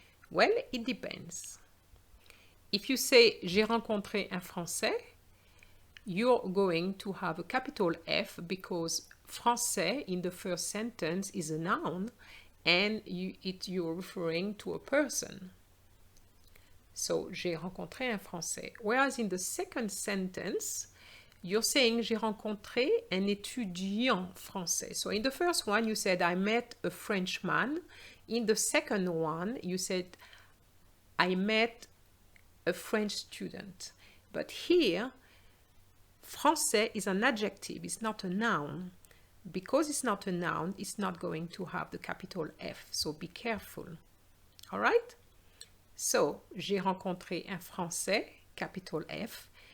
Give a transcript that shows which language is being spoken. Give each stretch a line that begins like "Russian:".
English: Well, it depends. If you say
French: j'ai rencontré un Français,
English: you're going to have a capital F because Français in the first sentence is a noun and you're referring to a person. So,
French: j'ai rencontré un Français.
English: Whereas in the second sentence, you're saying
French: j'ai rencontré un étudiant français.
English: So in the first one, you said I met a Frenchman. In the second one, you said I met a French student. But here, français is an adjective, it's not a noun. Because it's not a noun, it's not going to have the capital F. So be careful. All right? So,
French: j'ai rencontré un Français,
English: capital F.